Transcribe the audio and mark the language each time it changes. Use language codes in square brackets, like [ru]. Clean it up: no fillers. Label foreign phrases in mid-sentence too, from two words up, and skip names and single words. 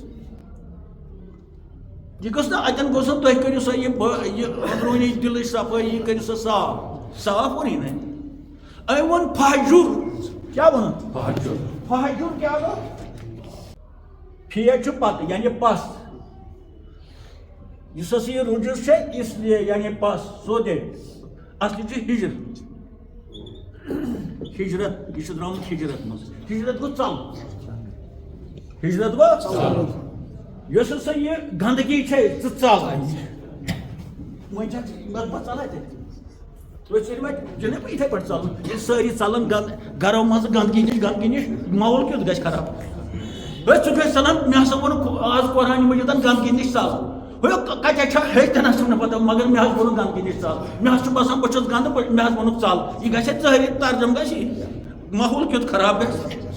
[ks] یہ گوٚژھ نہٕ اَتٮ۪ن گوٚژھ نہٕ تُہۍ کٔرِو سا یہِ أنٛدروٗنی دِلٕچ صفٲیی یہِ کٔرِو سا صاف ووٚنُے نہٕ أمۍ ووٚن فحجُر کیٛاہ ووٚنُن فحجُر کیٛاہ گوٚو فے چھُ پتہٕ یعنی پس یُس ہسا یہِ رُجز چھےٚ [ur] اس لیے [ks] یعنی پس سودے اصلی چھُ ہجرت یہِ چھُ درٛامُت ہجرت منٛز ہجرت گوٚو ژل ہجرت گوٚو یۄس ہسا یہِ گنٛدگی چھےٚ ژٕ ژل وۄنۍ چھا بہٕ ژلے تتہِ تُہۍ ژٔلِو وۄنۍ جِناب یِتھے پٲٹھۍ ژلُن ییٚلہِ سٲری ژلان گرو منٛز گنٛدگی نِش ماحول کیُتھ گژھِ خراب ہے ژٕ چھُکھ ژلان مےٚ ہسا ووٚنُکھ آز قرآنہِ مجیٖدن گنٛدگی نِش ژل کتہِ چھا ہیٚچھ تہِ نہ چھُم نہٕ پتہ مگر مےٚ حظ ووٚنُکھ گنٛدگی نِش ژل مےٚ حظ چھُ باسان بہٕ چھُس گنٛدٕ مےٚ حظ ووٚنُکھ ژل یہِ گژھِ ہے ظٲہری ترجم گژھِ یہِ ماحول کیُتھ خراب گژھِ